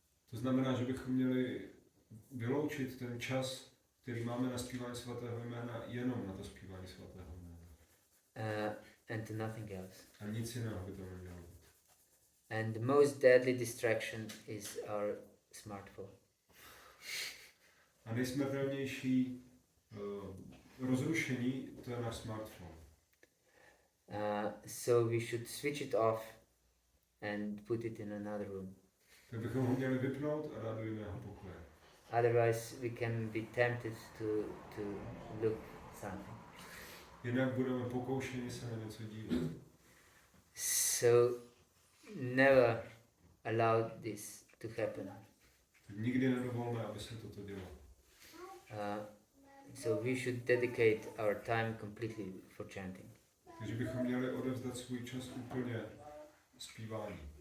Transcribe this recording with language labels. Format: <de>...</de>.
<cs>To znamená, že bychom měli vyloučit ten čas, který máme na zpívání svatého jména, jenom na to zpívání svatého jména.</cs> <en>And to nothing else.</en> <cs>A nic jiného by to nemělo být.</cs> <en>And the most deadly distraction is our smartphone.</en> <cs>A nejsmrtelnější rozrušení, to je náš smartphone.</cs> <en>So we should switch it off and put it in another room.</en> <cs>Tak bychom ho měli vypnout a dát do jiného pokoje.</cs> <en>Otherwise we can be tempted to look something.</en> <cs>Jinak budeme pokoušeni se na něco dívat.</cs> <en>So never allow this to happen.</en> <cs>Nikdy nedovolme, aby se toto dělo.</cs> <en>So we should dedicate our time completely for chanting.</en> <cs>Takže bychom měli odevzdat svůj čas úplně zpívání.</cs>